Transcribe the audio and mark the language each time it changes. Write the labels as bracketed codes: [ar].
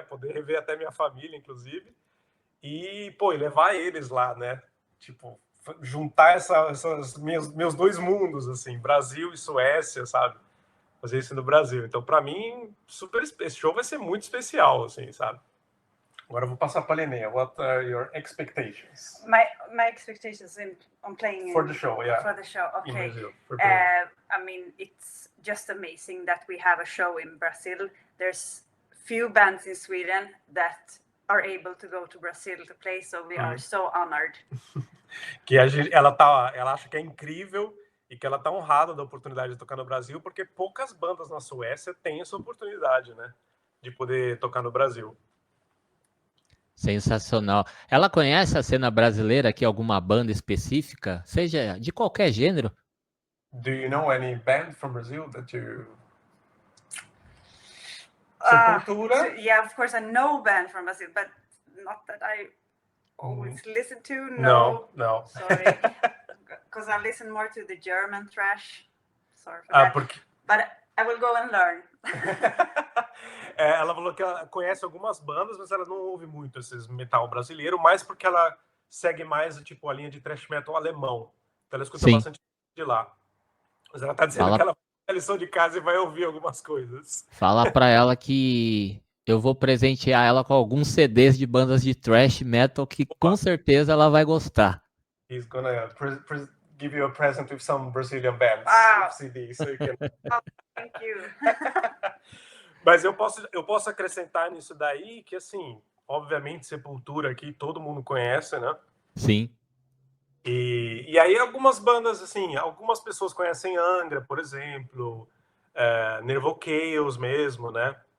[pt] Poder rever até minha família, inclusive. E, pô, e levar eles lá, né? Tipo, juntar essas meus dois mundos, assim, Brasil e Suécia, sabe? Fazer isso no Brasil. Então, para mim, esse show vai ser muito especial, assim, sabe? Agora eu vou passar para a Linnea. [en] What are your expectations? My expectations on playing For the show, yeah. For the show, In okay. Brazil, I mean, it's just amazing that we have a show in Brazil. There's few bands in Sweden that are able to go to Brazil to play, so we are so honored. [pt] Que ela acha que é incrível e que ela tá honrada da oportunidade de tocar no Brasil, porque poucas bandas na Suécia têm essa oportunidade, né? De poder tocar no Brasil. Sensacional. Ela conhece a cena brasileira aqui, alguma banda específica, seja de qualquer gênero? [en] Do you know any band from Brazil that you... Sepultura? Yeah, of course I know band from Brazil, but not that I always listen to. No. Sorry. Because I listen more to the German thrash. Sorry for that. But I will go and learn. [pt] Ela falou que ela conhece algumas bandas, mas ela não ouve muito esses metal brasileiro, mais porque ela segue mais tipo a linha de thrash metal alemão. Então ela escuta bastante de lá. Mas ela tá dizendo que ela faz a lição de casa e vai ouvir algumas coisas. Fala pra ela que eu vou presentear ela com alguns CDs de bandas de thrash metal que com certeza ela vai gostar. [en] He's gonna give you a present with some Brazilian bands CDs, so you can... Thank you. [pt] Mas eu posso acrescentar nisso daí que, assim, obviamente, Sepultura aqui todo mundo conhece, né? Sim. E aí algumas bandas, assim, algumas pessoas conhecem Angra, por exemplo, Nervo Chaos mesmo, né?